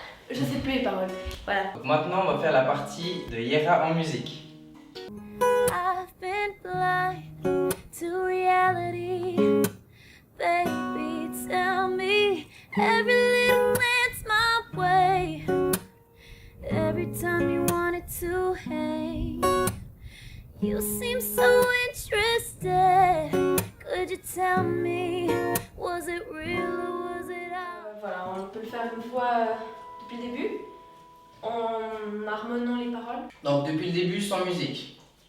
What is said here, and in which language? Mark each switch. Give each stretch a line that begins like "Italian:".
French: Je sais plus les paroles. Voilà. Donc maintenant, on va faire la partie de Yera en musique.
English: I've been blind to reality. Baby, tell me every little glance my way. Every time you wanted to hang, you seem so interested. Could you tell me, was it real or was it out?
French: Voilà, on peut le faire une fois depuis le début, en harmoniant les paroles. Donc depuis le début, sans musique.